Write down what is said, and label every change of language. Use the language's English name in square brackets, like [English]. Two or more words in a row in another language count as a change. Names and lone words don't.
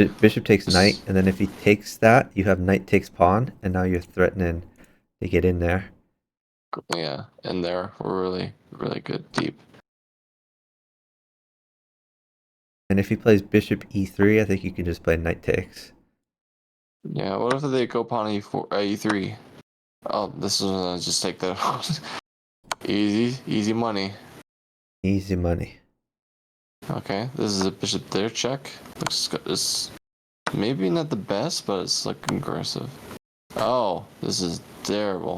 [English] Bishop takes knight, and then if he takes that, you have knight takes pawn, and now you're threatening to get in there. Yeah, and there we're really, really good deep. And if he plays bishop e3, I think you can just play knight takes. Yeah, what if they go pawn e4, e3? Oh, this is just take that. Easy money. Easy money. Okay, this is a bishop there check. Looks good. It's maybe not the best, but it's looking aggressive. Oh, this is terrible.